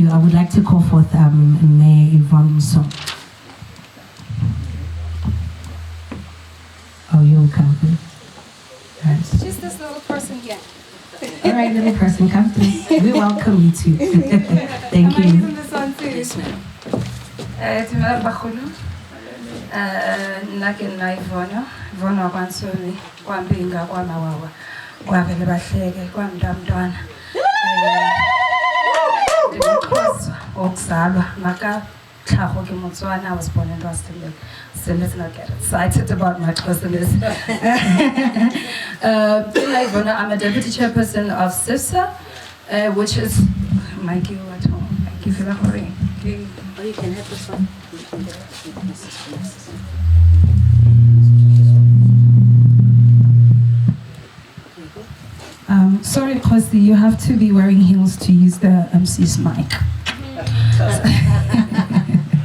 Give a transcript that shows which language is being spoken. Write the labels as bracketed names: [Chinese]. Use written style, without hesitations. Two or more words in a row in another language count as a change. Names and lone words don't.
[English] I would like to call forth Mayor Yvonne Ntomi. Oh, you'll come through. Right. Just this little person here. All right, little person, come through. We welcome you too. Thank Am I you. using this one too? Yes, ma'am. [Tswana] Tumela Bakhulu. Nna ke nna Ivona wa kwaNtsomi, kwaMpinga, kwaMawawa, kwavele bahleke, kwamntamntwana. Okuzalwa maka tlhago ke Motswana. [English] I was born in Rustenburg, so let's not get excited about my Xhosaness. I'm a deputy chairperson of SIFSA, which is Mikey at home. Thank you for the hurry. Oh, you can have this one. Sorry, Khosi, you have to be wearing heels to use the MC's mic.